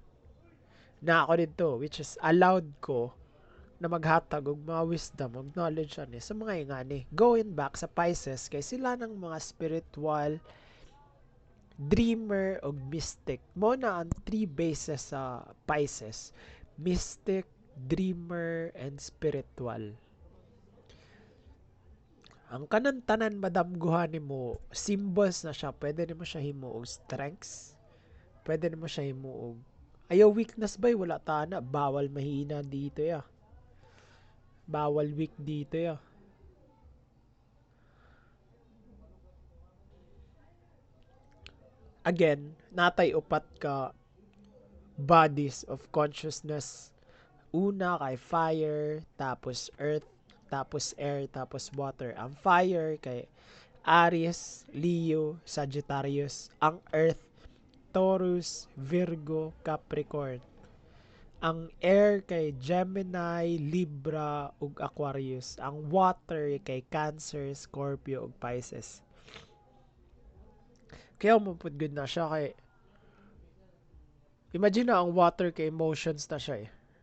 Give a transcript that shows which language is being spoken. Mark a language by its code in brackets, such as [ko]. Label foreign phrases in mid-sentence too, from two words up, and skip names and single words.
[ceb] Na ako dito which is allowed ko na maghatag og mga wisdom og knowledge ani sa mga ingani. [en] Going back [ceb] sa Pisces kay sila ng mga spiritual, dreamer og mystic. Mo na ang [en] three bases [ceb] sa Pisces: [en] mystic, dreamer, and spiritual. [ceb] Ang kanan tanan madamguhan nimo symbols na siya. Pwede nimo siya himuog strengths. Pwede nimo siya himuog ayaw weakness ba wala ta na bawal mahina dito ya. Bawal weak dito ya. Again, natay upat ka [en] bodies of consciousness. [ceb] Una kay fire, tapos earth, tapos air, tapos water. Ang fire kay Aries, Leo, Sagittarius. Ang earth, Taurus, Virgo, Capricorn. Ang air kay Gemini, Libra, ug Aquarius. Ang water kay Cancer, Scorpio, ug Pisces. Kaya mapud good na siya kay imagine na ang water kay emotions na siya eh.